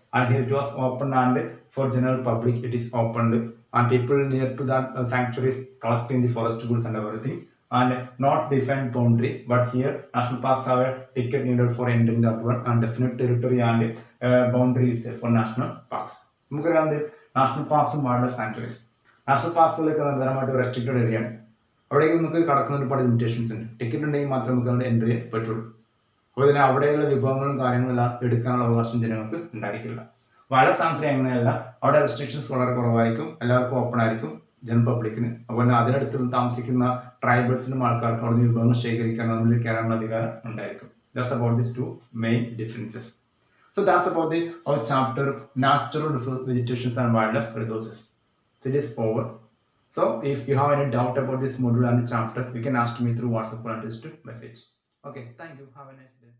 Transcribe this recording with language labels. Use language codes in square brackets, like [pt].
[en] And here it was open and for general public it is opened and people near to that sanctuaries collecting the forest goods and everything and not defined boundary, but here national parks have a ticket needed for entering that one and definite territory and boundary is there for national parks. National parks and wildlife sanctuaries. National parks are restricted area. [ml] അവിടേക്ക് നമുക്ക് കടക്കുന്ന ഒരുപാട് limitations ഉണ്ട്. Ticket ഉണ്ടെങ്കിൽ മാത്രമേ നമുക്ക് entry ചെയ്യാൻ പറ്റുള്ളൂ. അപ്പോൾ ഇതിന് അവിടെയുള്ള വിഭവങ്ങളും കാര്യങ്ങളെല്ലാം എടുക്കാനുള്ള അവകാശം ജനങ്ങൾക്ക് ഉണ്ടായിരിക്കില്ല. വൈൽഡ് സാങ്ച്വറി അങ്ങനെയല്ല, അവിടെ റെസ്ട്രിക്ഷൻസ് വളരെ കുറവായിരിക്കും, എല്ലാവർക്കും ഓപ്പൺ ആയിരിക്കും ജനറൽ പബ്ലിക്കിന്. അതുപോലെ അതിനടുത്ത് താമസിക്കുന്ന ട്രൈബൽസിനും ആൾക്കാർക്ക് അവിടെ വിഭവങ്ങൾ ശേഖരിക്കാൻ അതിൽ കയറാനുള്ള അധികാരം ഉണ്ടായിരിക്കും. [en] That's about these two main differences. So that's about our chapter natural vegetations and wildlife resources. So it is over. So if you have any doubt about this module and the chapter, you can ask me through WhatsApp or text message. Okay, thank you. Have a nice day.